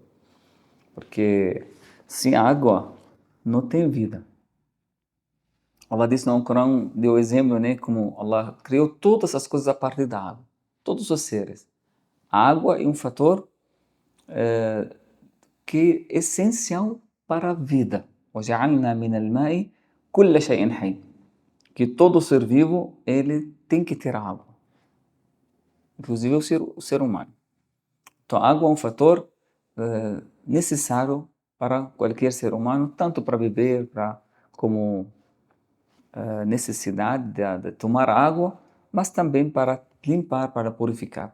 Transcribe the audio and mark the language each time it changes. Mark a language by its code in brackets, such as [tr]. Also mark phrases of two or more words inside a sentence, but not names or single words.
[pt] Porque sem água não tem vida. Allah diz no Corão, deu exemplo, né, como Allah criou todas as coisas a partir da água, todos os seres. A água é um fator que é essencial para a vida. [ar] وَجَعَلْنَا مِنَ الْمَاءِ كُلَّ شَيْءٍ حَيٍّ. [pt] Que todo ser vivo, ele tem que ter água. Inclusive o ser humano. Então, a água é um fator necessário para qualquer ser humano, tanto para beber, como necessidade de tomar água, mas também para limpar, para purificar.